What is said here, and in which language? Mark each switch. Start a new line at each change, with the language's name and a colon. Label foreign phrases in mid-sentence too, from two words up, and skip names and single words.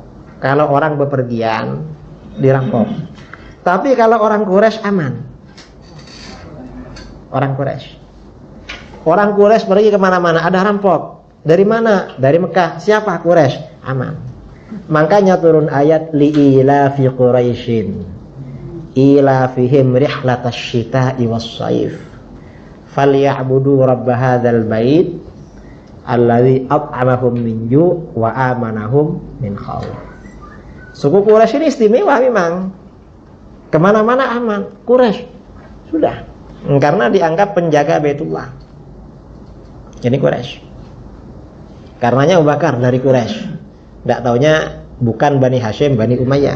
Indonesian: Kalau orang bepergian, dirampok. Tapi kalau orang Quraisy aman. Orang Quraisy pergi kemana-mana ada rampok. Dari mana? Dari Mekah. Siapa? Quraisy. Aman. Makanya turun ayat
Arabic: لإيلاف قريش إيلافهم رحلة الشتاء والصيف فليعبدوا رب هذا البيت الذي أطعمهم من جوع وآمنهم من خوف.
Indonesian: Suku Quraisy ini istimewa memang. Kemana-mana aman. Quraisy. Sudah. Karena dianggap penjaga Baitullah. Ini Quraisy. Karenanya Abu Bakar dari Quraisy. Tidak taunya bukan Bani Hashim, Bani Umayyah.